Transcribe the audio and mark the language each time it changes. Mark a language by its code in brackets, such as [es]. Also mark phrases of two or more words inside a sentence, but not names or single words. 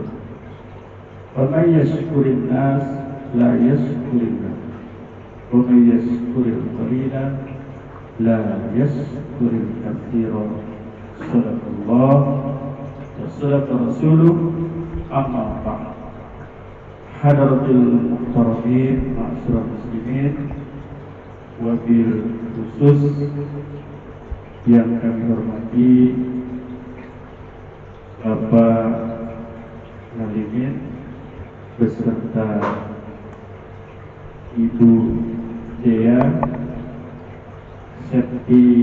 [ar] ومن لم يشكر الناس لم يشكر الله ومن لم يشكر القليل لم يشكر الكثير. صدق الله وصدق رسوله. أما بعد. حضرة المحترمين معاشر المسلمين، وبالخصوص [id] yang kami hormati Bapak Ngalimin beserta Ibu Dea Septi